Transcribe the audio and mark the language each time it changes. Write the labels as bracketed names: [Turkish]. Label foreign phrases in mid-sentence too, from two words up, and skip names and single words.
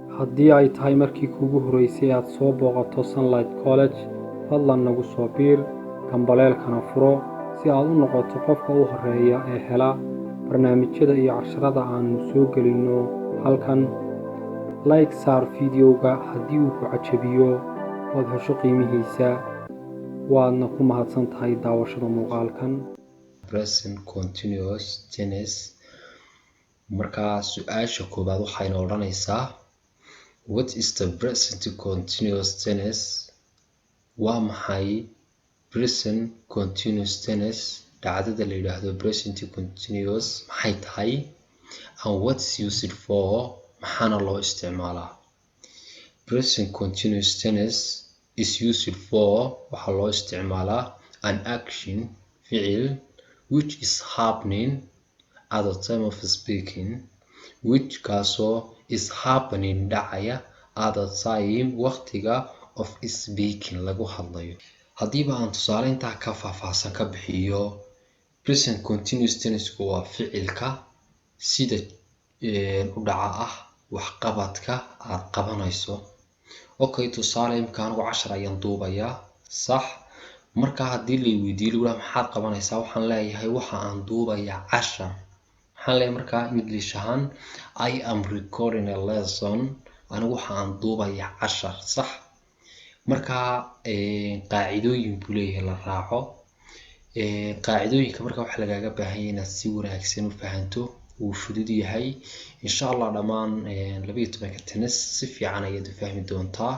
[Somali] haddii ay tahay markii kuugu horeysay aad soo booqato Sunlight College, fadlan nagu soo biir gambaleelkana furo si aad u noqoto qofka u horeeya ee hela barnaamijyada iyo casharada aanu soo gelino halkan. Like saar fiidiyowga haddii uu ku cajabiyo ood hesho qiimihiisa, waadna ku mahadsan tahay daawashada muuqaalkan. [English] Present continuous tense. [Somali] Markaa su-aasha koobaad waxayna odhanaysaa [English] what is the present continuous tense? [Somali] Waa maxay [English] present continuous tense? [Somali] dhacdada la yidhaahdo [English] present continuous [Somali] maxay tahay? [English] And what's used for? [Somali] maxaana loo isticmaalaa? [English] Present continuous tense is used for [Somali] waxaa loo isticmaalaa [English] an action ficil which is happening at the time of speaking, which kaasoo is happening dhacaya at the time waqtiga of speaking [Somali] lagu hadlayo. Haddiiba aan tusaale intaa ka faahfaahsan ka bixiyo, [English] present continuous tense [Somali] waa ficilka sida u dhaca ah waxqabadka aad qabanayso. Okay, tusaale imkaan anigu 10 ayaan duubayaa, sax? Marka haddii la weydiiyo maxaad qabanaysaa, waxaan leeyahay waxa aan duubayaa 10. waxaan leeyahay markaa English ahaan [English] I am recording a lesson. [Somali] anigu waxa aan duubayaa 10, sax? Markaa qaacidooyin buu leeyahay la raaco. qaacidooyinka markaa waxa lagaaga baahan yahay inaad si wanaagsan u fahanto. wuu fudud yahay [Arabic] insha Allah. [Somali] dhammaan 12 tennis si fiican ayaad u fahmi doontaa.